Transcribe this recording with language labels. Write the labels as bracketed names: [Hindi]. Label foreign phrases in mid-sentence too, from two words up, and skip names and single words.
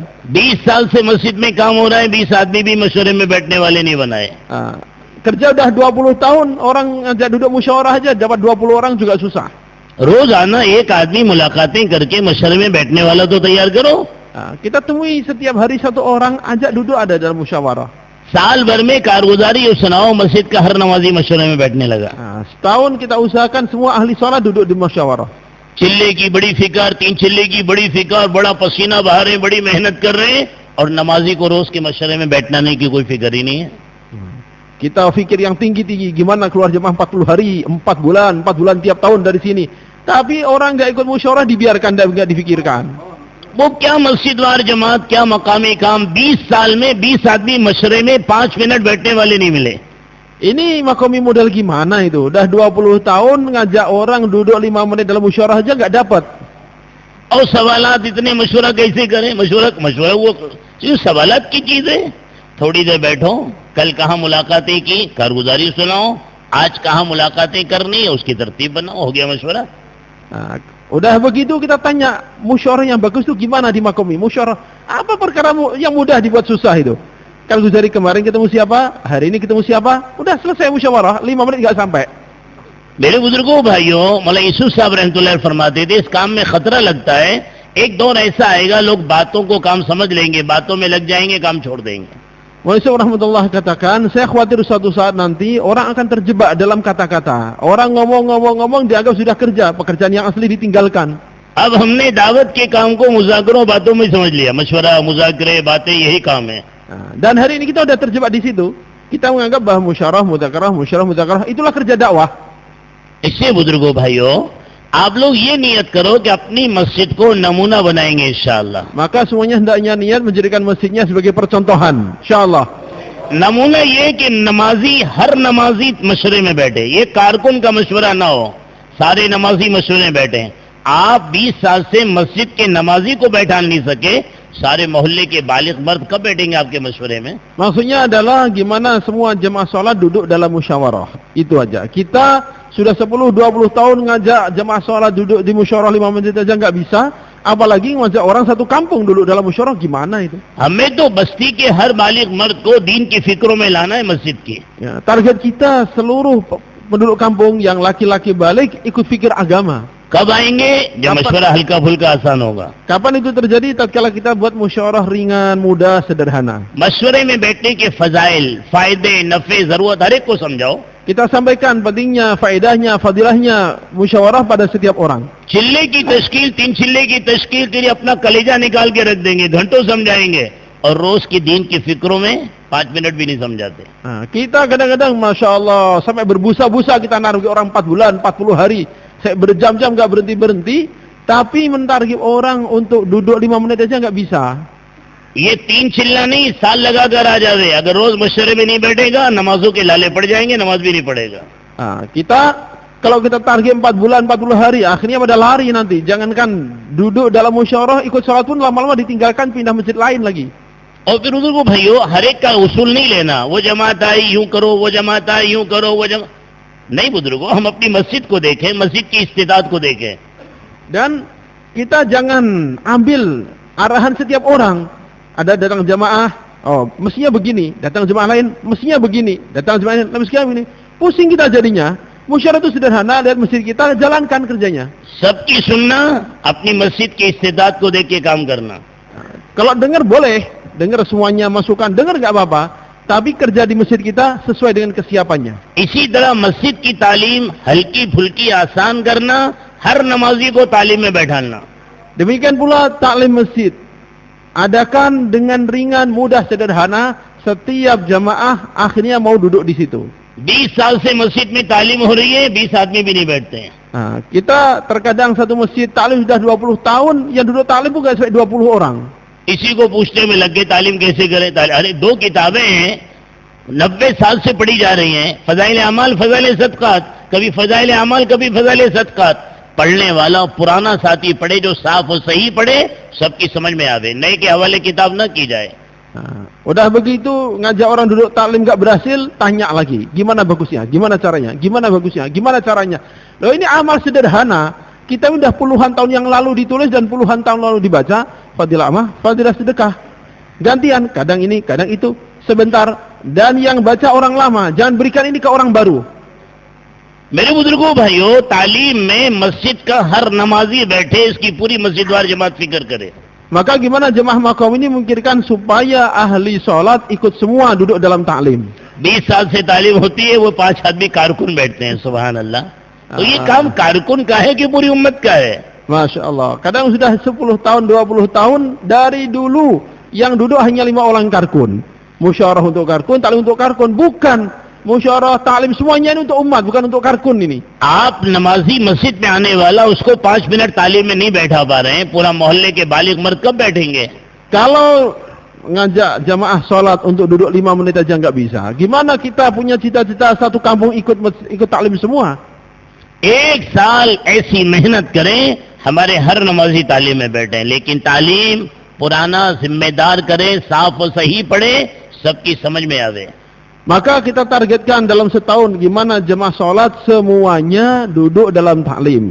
[Hindi] 20 साल से मस्जिद में काम हो रहा है, 20 आदमी भी मशवरे में बैठने वाले नहीं बनाए. [Indonesian] Kerja udah 20 tahun, orang ngajak duduk musyawarah aja dapat 20 orang juga susah. [Hindi] रोजाना एक आदमी मुलाकातें करके मशवरे में बैठने वाला तो तैयार करो. [Indonesian] Kita temui setiap hari satu orang, ajak duduk ada dalam musyawarah. [Hindi] साल भर में कारगुजारी और सुनाओ, मस्जिद का हर नमाजी मशवरे में बैठने लगा. [Indonesian] Setahun kita usahakan semua ahli sholat duduk di musyawarah. [Hindi] चिल्ले की बड़ी फिकर, 3 चिल्ले की बड़ी फिकर, बड़ा पसीना बहा रहे, बड़ी मेहनत कर रहे हैं, और नमाजी को रोज के मशवरे में बैठने की कोई फिक्र ही नहीं है. [Indonesian] Kita fikir yang tinggi-tinggi, gimana keluar jemaah 40 hari, 4 bulan tiap tahun dari sini. Tapi orang nggak ikut musyawarah, dibiarkan dan nggak difikirkan. [Hindi] वो क्या मस्जिद वार जमात, क्या मकामी काम. 20 साल में 20 आदमी मशवरे में 5 मिनट बैठने वाले नहीं मिले. [Indonesian] Ini makomi modal gimana itu? Udah 20 tahun ngajak orang duduk 5 menit dalam musyawarah aja nggak dapat. [Hindi] और सवालात इतने मशवरा कैसे करें. मशवरा वो सवालात की चीज है. थोड़ी देर बैठो, कल कहाँ मुलाकातें की, कारगुजारी सुनाओ, आज कहाँ मुलाकातें करनी है, उसकी तरतीब बनाओ, हो गया मशवरा. [Indonesian] Udah begitu kita tanya, musyawarah yang bagus itu gimana di makomi? Musyawarah apa perkara yang mudah dibuat susah itu? Kalau dari kemarin ketemu siapa, hari ini ketemu siapa, udah selesai musyawarah, 5 menit nggak sampai. [Hindi] मेरे बुजुर्गों भाइयों, मौलाना यूसुफ साहब रहमतुल्लाह फरमाते थे, इस काम में खतरा लगता है. एक दौर ऐसा आएगा, लोग बातों को काम समझ लेंगे, बातों में लग जाएंगे, काम छोड़ देंगे. [Indonesian] Maulanah Yusuf rahmatullah katakan, saya khawatir suatu saat nanti orang akan terjebak dalam kata-kata. Orang ngomong dianggap sudah kerja, pekerjaan yang asli ditinggalkan. [Hindi] अब हमने दावत के काम को मुज़ाकरों बातों में समझ लिया. मशवरा, मुज़ाकरे, बातें, यही काम है. [Indonesian] Dan hari ini kita sudah terjebak di situ. Kita menganggap bahwa musyawarah, muzakarah itulah kerja dakwah. [Hindi] इससे बुजुर्गों भाइयों, आप लोग ये नियत करो कि अपनी मस्जिद को नमूना बनाएंगे इंशाअल्लाह. [Indonesian] Maka semuanya hendaknya niat menjadikan masjidnya sebagai percontohan, insyaallah. [Hindi] नमूना ये कि नमाजी, हर नमाजी मशवरे में बैठे. ये कारकुन का मशवरा ना हो, सारे नमाजी मशवरे में बैठे. आप 20 साल से मस्जिद के नमाजी को बैठा नहीं सके, सारे मोहल्ले के बालिग मर्द कब बैठेंगे आपके मशवरे में? [Indonesian] Maksudnya adalah gimana semua jemaah sholat duduk dalam musyawarah. Itu aja. Kita sudah 10-20 tahun ngajak jemaah sholat duduk di musyawarah 5 menit aja nggak bisa, apalagi ngajak orang satu kampung duduk dalam musyawarah, gimana itu? [Hindi] हमें तो बस्ती के हर बालिग मर्द को दीन की फिक्रों में लाना है मस्जिद की. [Indonesian] Ya, target kita seluruh penduduk kampung yang laki-laki balik ikut fikir agama. [Hindi] कब आएंगे? जब मशवरा हल्का फुल्का आसान होगा. [Indonesian] Kapan itu terjadi? Tatkala kita buat musyawarah ringan, mudah, sederhana. [Hindi] मशवरे में बैठने के फजाइल, फायदे, नफे, जरूरत हर एक को समझाओ. [Indonesian] Kita sampaikan pentingnya, faedahnya, fadilahnya musyawarah pada setiap orang. [Hindi] चिल्ले की तश्कील, 3 चिल्ले की तश्कील के लिए अपना कलेजा निकाल के रख देंगे, घंटों समझाएंगे, और रोज की दीन की फिक्रों में 5 मिनट भी नहीं समझाते. [Indonesian] Kita kadang-kadang [Arabic] ما شاء الله [Indonesian] sampai berbusa-busa kita naruh orang 4 bulan, 40 hari, saya berjam-jam nggak berhenti-berhenti, tapi mentarget orang untuk duduk 5 menit aja nggak bisa. [Hindi] ये 3 चिल्ला नहीं, साल लगा कर आ जावे. अगर रोज मशवरे में नहीं बैठेगा, नमाजों के लाले पड़ जाएंगे, नमाज भी नहीं पढ़ेगा. [Indonesian] Kita kalau kita target 4 bulan, 40 hari, akhirnya pada lari nanti. Jangankan duduk dalam musyawarah, ikut sholat pun lama-lama ditinggalkan, pindah masjid lain lagi. [Hindi] और फिर उधर को भाइयों, हर एक का उसूल नहीं लेना. वो जमात आई यूं करो, वो जमात आई यूं करो, वो जमात. नहीं बुजुर्गों, हम अपनी मस्जिद को देखें, मस्जिद की इस्तेदाद को देखें. [Indonesian] Dan kita jangan ambil arahan setiap orang. Ada datang jamaah, oh mestinya begini, datang jemaah lain mestinya begini, datang jemaah lain mestinya begini. Pusing kita jadinya. Musyawarah itu sederhana, lihat masjid kita, jalankan kerjanya. [Hindi] सबकी सुनना, अपनी मस्जिद की इस्तेदाद को देख के काम करना. [Indonesian] Kalau dengar boleh, dengar semuanya masukan, dengar nggak apa-apa, tapi kerja di masjid kita sesuai dengan kesiapannya. [Hindi] इसी तरह मस्जिद की तालीम हल्की फुल्की आसान करना, हर नमाजी को तालीम में बैठाना. [Indonesian] Demikian pula taklim masjid. Adakan dengan ringan, mudah, sederhana, setiap jamaah akhirnya mau duduk di situ. [Hindi] 20 साल से मस्जिद में तालीम हो रही है, 20 आदमी भी नहीं बैठते हैं. [Indonesian] Kita terkadang satu masjid taklim sudah 20 tahun, yang duduk taklim bukan sampai 20 orang. [Hindi] इसी को पूछने में लग गए तालीम कैसे करें. अरे 2 किताबें हैं, 90 साल से पढ़ी जा रही हैं, फजाइल अमाल, फजाइल सदकात. कभी फजाइल अमाल, कभी फजाइल सदकात. पढ़ने वाला पुराना साथी पढ़े, जो साफ और सही पढ़े, सबकी समझ में आवे. नए के हवाले किताब न की जाए. [Indonesian] Udah begitu ngajak orang duduk taklim gak berhasil, tanya lagi, gimana bagusnya, gimana caranya, gimana bagusnya, gimana caranya. Loh ini amal sederhana, kita udah puluhan tahun yang lalu ditulis dan puluhan tahun lalu dibaca. Fadilah mah, fadilah sedekah. Gantian, kadang ini, kadang itu, sebentar. Dan yang baca orang lama, jangan berikan ini ke orang baru. [Hindi] मेरे बुजुर्गों भाइयों, तालीम में मस्जिद का हर नमाजी बैठे, इसकी पूरी मस्जिद वार जमात फिक्र करे. [Indonesian] Maka gimana jemaah makom ini memikirkan supaya ahli sholat ikut semua duduk dalam taklim. [Hindi] 20 साल से तालीम होती है, वो 5 आदमी कारकुन बैठते हैं. [Arabic] سبحان الله. [Hindi] तो ये काम कारकुन का है कि पूरी उम्मत का है? [Arabic] ما شاء الله. [Indonesian] Kadang sudah 10 tahun, 20 tahun dari dulu yang duduk hanya 5 orang karkun. Musyawarah untuk karkun, taklim untuk karkun. Bukan. Musyawarah taklim semuanya ini untuk umat, bukan untuk karkun ini. [Hindi] आप नमाजी मस्जिद में आने वाला, उसको 5 मिनट तालीम में नहीं बैठा पा रहे हैं, पूरा मोहल्ले के बालिग मर्द कब बैठेंगे? [Indonesian] Kalau ngajak jamaah sholat untuk duduk 5 menit aja nggak bisa, gimana kita punya cita-cita satu kampung ikut taklim semua? [Hindi] 1 साल ऐसी मेहनत करें, हमारे हर नमाजी तालीम में बैठे. लेकिन तालीम पुराना जिम्मेदार करें, साफ और सही पढ़े, सबकी समझ में आवे. [Indonesian] Maka kita targetkan dalam setahun gimana jemaah sholat semuanya duduk dalam taklim.